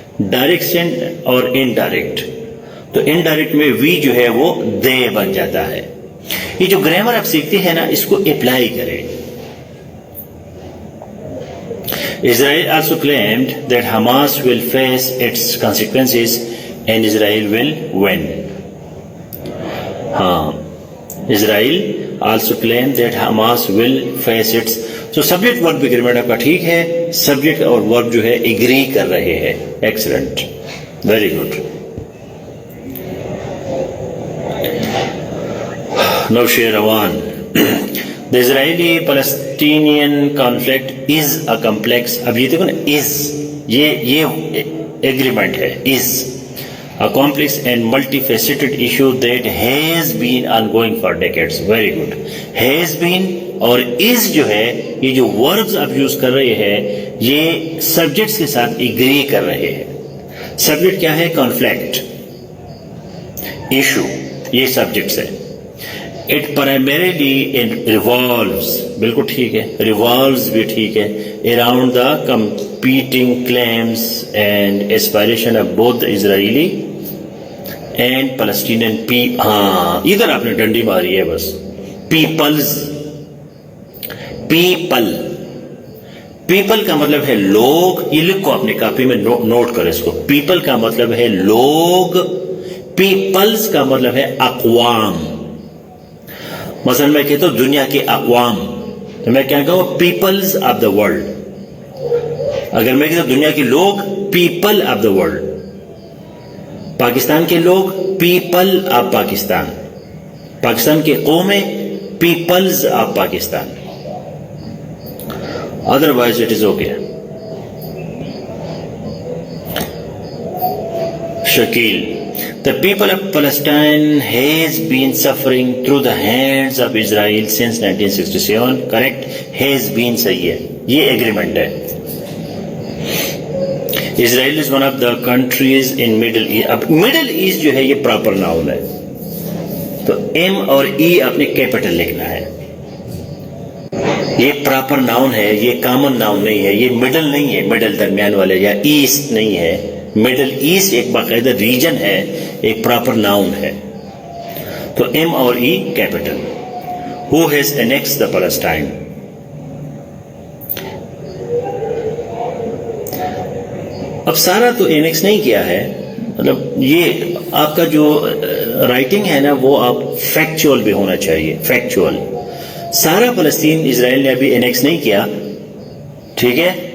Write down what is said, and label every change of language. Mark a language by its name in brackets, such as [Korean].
[Urdu] Direction اور indirect, تو indirect میں وی جو ہے وہ دے بن جاتا ہے. یہ جو گرامر آپ سیکھتے ہیں نا, اس کو اپلائی کریں. [English] Israel also claimed that Hamas will face its consequences and Israel will win. [Urdu] ہاں, [English] Israel also claimed that Hamas will face its. So subject verb agreement [Urdu] آپ کا ٹھیک ہے, سبجیکٹ اور verb جو ہے اگری کر رہے ہیں. [English] Excellent, very good. [Urdu] نوشیروان. [English] The Israeli-Palestinian conflict is a complex. [Urdu] اب یہ دیکھو نا, [English] is, [Urdu] یہ agreement ہے, [English] is a complex and multifaceted issue that has been ongoing for decades. Very good. Has been [Urdu] اور is جو ہے, یہ جو verbs آپ یوز کر رہے ہیں, یہ subjects کے ساتھ agree کر رہے ہیں. subject کیا ہے, conflict, issue, یہ subjects ہے. [English] It primarily revolves, [Urdu] بالکل ٹھیک ہے, revolves بھی ٹھیک ہے, [English] around the competing claims and aspiration of both the Israeli and Palestinian people. [Urdu] ہاں, ادھر آپ نے ڈنڈی ماری ہے بس. peoples, people, people کا مطلب ہے لوگ. یہ لکھو اپنی کاپی میں, نوٹ کرو اس کو. people کا مطلب ہے لوگ, peoples کا مطلب ہے اقوام. مثلا میں کہتا ہوں دنیا کے اقوام, تو میں کیا کہوں, [English] Peoples of the world. [Urdu] اگر میں کہتا ہوں دنیا کے لوگ, [English] People of the world. [Urdu] Pakistan کے لوگ, [English] People of Pakistan. [Urdu] پاکستان کے قومیں, [English] Peoples of Pakistan. Otherwise it is okay. [Urdu] Shakeel. [English] The people of Palestine has been suffering through the hands of Israel since 1967. Correct? Has been [Urdu] صحیح ہے, یہ agreement ہے. [English] Israel is one of the countries in Middle East. [Urdu] اب Middle East جو ہے یہ proper noun ہے, تو M اور E اپنے capital لکھنا ہے. یہ proper noun ہے, یہ common noun نہیں ہے, یہ middle نہیں ہے, middle درمیان والے, یا east نہیں ہے. مڈل ایسٹ ایک باقاعدہ ریجن ہے, ایک پراپر ناؤن ہے. تو ایم اور ای capital. [English] Who has annexed the Palestine? [Urdu] اب سارا تو انیکس نہیں کیا ہے, مطلب یہ آپ کا جو رائٹنگ ہے نا, وہ آپ فیکچول بھی ہونا چاہیے, فیکچول. سارا فلسطین اسرائیل نے ابھی انیکس نہیں کیا, ٹھیک ہے.